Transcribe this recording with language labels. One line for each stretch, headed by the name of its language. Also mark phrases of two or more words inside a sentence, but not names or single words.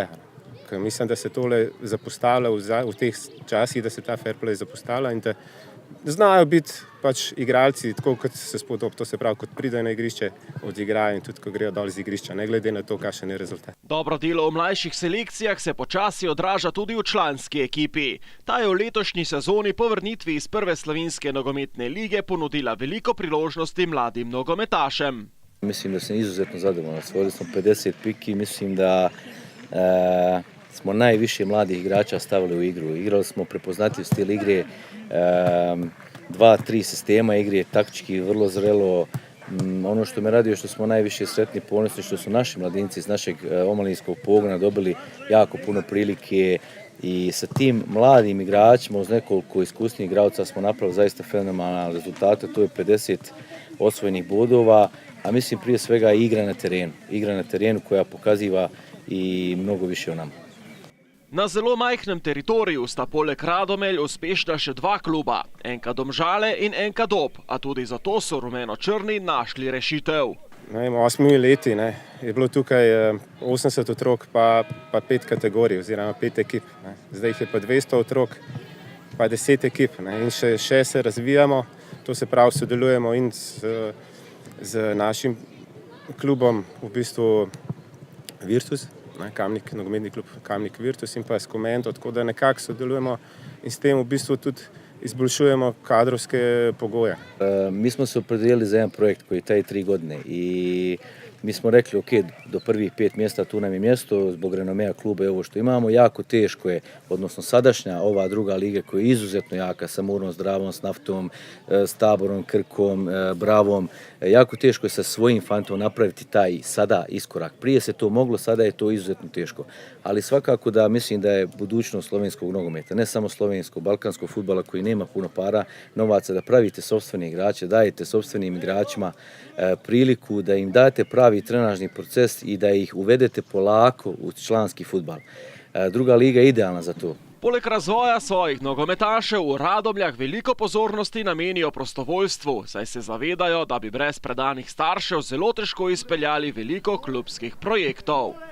Slovenian: Mislim, da se tole zapostavlja v teh časih, da se ta fair play zapostavlja in da znajo biti pač igralci tako, kot se spodobi, to se pravi, kot pridejo na igrišče, odigrajo in tudi, ko grejo dol z igrišča, ne glede na to, kakšen je rezultat. Dobro delo v mlajših selekcijah se počasi odraža tudi v članski ekipi. Ta je v letošnji sezoni po vrnitvi iz prve slovenske nogometne lige ponudila veliko priložnosti mladim nogometašem.
Croatian: Mislim, da sem izuzetno zadovoljan. Osvojili smo 50 piki, mislim, da smo najviše mladih igrača stavili u igru. Igrali smo prepoznatljiv stil igre, 2-3 sistema igre, taktički vrlo zrelo. Ono što me radi je što smo najviše sretni, ponosni, što su naši mladinci iz našeg omladinskog pogona dobili jako puno prilike i sa tim mladim igračima uz nekoliko iskusnijih igraoca smo napravili zaista fenomenalne rezultate. To je 50 osvojenih bodova, a mislim prije svega igra na terenu. Igra na terenu koja pokaziva i mnogo više o nama.
Slovenian: Na zelo majhnem teritoriju sta poleg Radomelj uspešna še dva kluba, NK Domžale in NK Dob, a tudi zato so rumeno-črni našli rešitev. V 8 leti je bilo tukaj 80 otrok pa 5 kategorij oziroma 5 ekip. Zdaj jih je pa 200 otrok pa 10 ekip in še se razvijamo, to se pravi sodelujemo in z našim klubom v bistvu Virtus, nogometni klub Kamnik Virtus in pa s Komendo, tako da nekako sodelujemo in s tem v bistvu tudi izboljšujemo kadrovske pogoje.
Croatian: Mi smo se opredijelili za jedan projekt koji traje 3 godine i mi smo rekli ok, do prvih 5 mjesta tu nam je mjesto, zbog renomea kluba i ovo što imamo, jako teško je, odnosno sadašnja ova druga liga koja je izuzetno jaka, sa Murnom, Zdravom, s Naftom, s Taborom, Krkom, Bravom, jako teško je sa svojim fantom napraviti taj sada iskorak. Prije se to moglo, sada je to izuzetno teško. Ali svakako da mislim da je budućnost slovenskog nogometa, ne samo slovenskog, balkanskog fudbala koji nema puno para, novaca, da pravite sopstvene igrače, dajete sopstvenim igračima priliku da im date pravi trenažni proces i da ih uvedete polako u članski fudbal. Druga liga je idealna za to.
Slovenian: Poleg razvoja svojih nogometašev v Radomljah veliko pozornosti namenijo prostovoljstvu, saj se zavedajo, da bi brez predanih staršev zelo težko izpeljali veliko klubskih projektov.